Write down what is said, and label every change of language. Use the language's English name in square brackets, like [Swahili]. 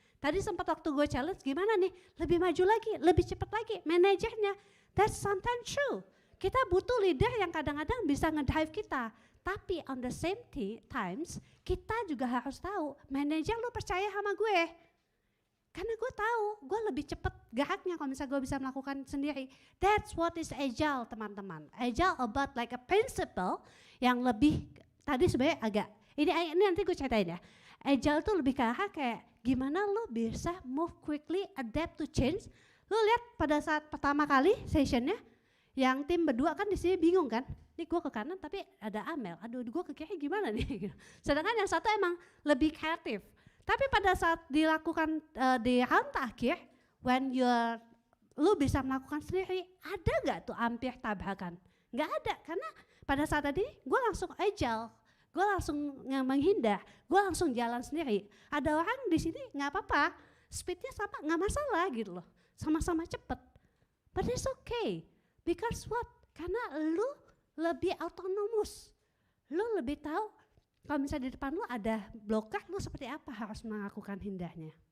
[Indonesian] Tadi sempat waktu gue challenge, gimana nih, lebih maju lagi, lebih cepat lagi, manajernya. [English] That's sometimes true. [Indonesian] Kita butuh leader yang kadang-kadang bisa ngedrive kita. Tapi [English] on the same times, [Indonesian] kita juga harus tahu, manajer lu percaya sama gue. Karena gue tahu, gue lebih cepat geraknya kalau misalnya gue bisa melakukan sendiri. [English] That's what is agile teman-teman. Agile about like a principle [Indonesian] yang lebih, tadi sebenarnya agak, ini nanti gue ceritain ya. Agile tuh lebih ke arah kayak gimana lu bisa [English] move quickly, adapt to change. [Indonesian] Lu lihat pada saat pertama kali sessionnya, yang tim berdua kan di sini bingung kan, ini gue ke kanan tapi ada Amel, aduh gue ke kiri gimana nih. Sedangkan yang satu emang lebih kreatif. Tapi pada saat dilakukan di round terakhir, when lu bisa melakukan sendiri, ada gak tuh hampir tabrakan? Gak ada, karena pada saat tadi gue langsung agile. Gue langsung menghindar, gue langsung jalan sendiri. Ada orang di sini nggak apa-apa, speednya sama, nggak masalah gitu loh, sama-sama cepet. [English] But it's okay, because what? [Indonesian] Karena lu lebih autonomous, lu lebih tahu kalau misalnya di depan lu ada blocker, lu seperti apa harus melakukan hindarnya.